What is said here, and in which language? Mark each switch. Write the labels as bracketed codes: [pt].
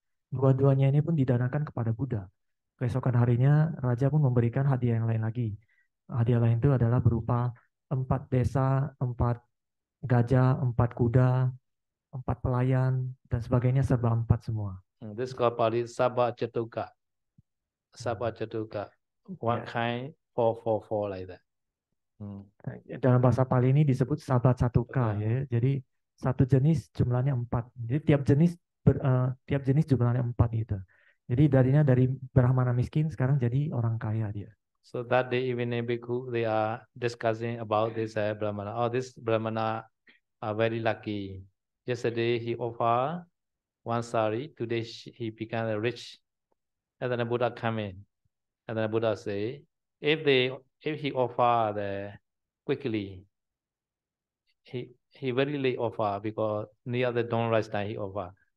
[id] Dua-duanya ini pun didanakan kepada Buddha. Keesokan harinya raja pun memberikan hadiah yang lain lagi. Hadiah lain itu adalah berupa 4 desa, 4 gajah, 4 kuda, 4 pelayan, dan sebagainya, serba 4 semua. [en] This is called Pali Sabha Chatuka. Sabha Chatuka. 1 kind, 4 like that. [id] Dalam bahasa Pali ini disebut Sabha Chatuka ya. Jadi 1 jenis jumlahnya 4. Jadi tiap jenis jumlahnya 4 gitu. Jadi dari Brahmana miskin sekarang jadi orang kaya dia. [en] So that day even in Bhikkhu they are discussing about this Brahmana. This Brahmana are very lucky. Yesterday he offered 1 sari. Today he became rich. And then the Buddha come in. And then the Buddha say, if he offer quickly, he very late offer, because near the dawn rise time he offer.